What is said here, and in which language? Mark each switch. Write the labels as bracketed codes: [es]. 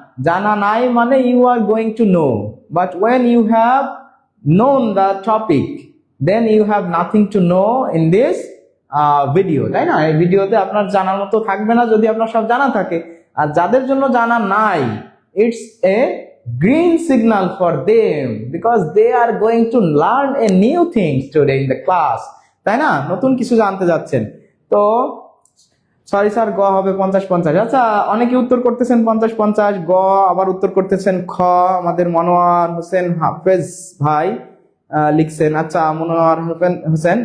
[bn] জানা নাই মানে [en] you are going to know, but when you have known the topic then you have nothing to know in this video, [bn] তাই না? এই ভিডিওতে আপনার জানার মতো থাকবে না যদি আপনার সব জানা থাকে। আর যাদের জন্য জানা নাই, [en] it's a green signal for them because they are going to learn a new things today in the class, [bn] তাই না? নতুন কিছু জানতে যাচ্ছেন। তো সরি স্যার, গ হবে 50-50। আচ্ছা অনেকে উত্তর করতেছেন 50-50, গ আবার উত্তর করতেছেন খ। আমাদের মনোয়ার হোসেন হাফেজ ভাই লিখছেন, আচ্ছা মনোয়ার হোসেন।